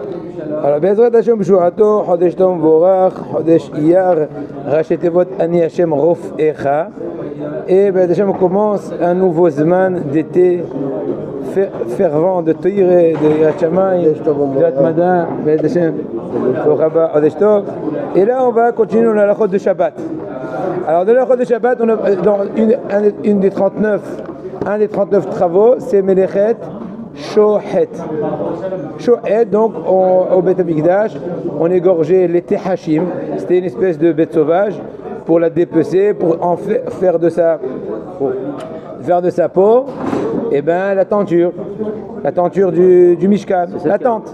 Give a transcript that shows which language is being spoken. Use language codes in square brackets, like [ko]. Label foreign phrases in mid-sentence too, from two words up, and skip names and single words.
[fr] Alors, [he] בעזרת השם בשועתו, חודש טוב ומבורך, חודש אייר, ראשי תיבות אני השם רופאך. [fr] Et [he] בעזרת השם [fr] on commence un nouveau zman d'été fervent de Toiré, de [he] יראת שמים, [fr] de Atmada, [he] בעזרת השם, ברוך הבא, חודש טוב. [fr] Et là on va continuer dans la halachot de Shabbat. Alors dans la halachot de Shabbat, on a, dans un des 39 travaux, c'est [he] מלאכת שוחט. [fr] Shohet, donc au Beth Amikdash, on égorgeait les Tehachim, c'était une espèce de bête sauvage, pour la dépecer, pour en faire de sa peau, et ben la tenture du Mishkan, la tente.